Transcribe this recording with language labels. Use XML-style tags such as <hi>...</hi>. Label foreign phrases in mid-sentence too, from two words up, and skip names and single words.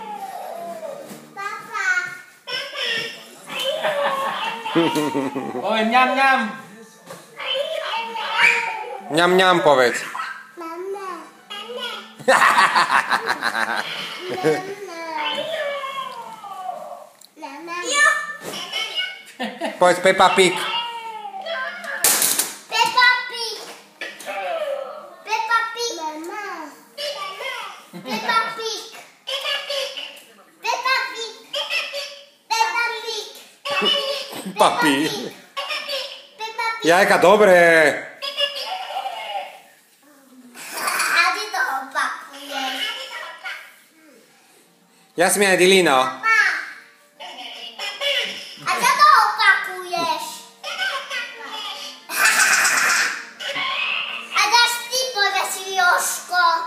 <sk>Povedz mňam, mňam. Mňam, mňam, povedz. Povedz Peppa Pig. Peppa Pig. Peppa Pig. Peppa Pig. Peppa Pig. Peppa Pig. Papi. Peppa Pig. Jajka, dobre. A ty to opakuješ. Jasmina Dilino. A čo to opakuješ? A dáš ty povedz Jožko.</sk>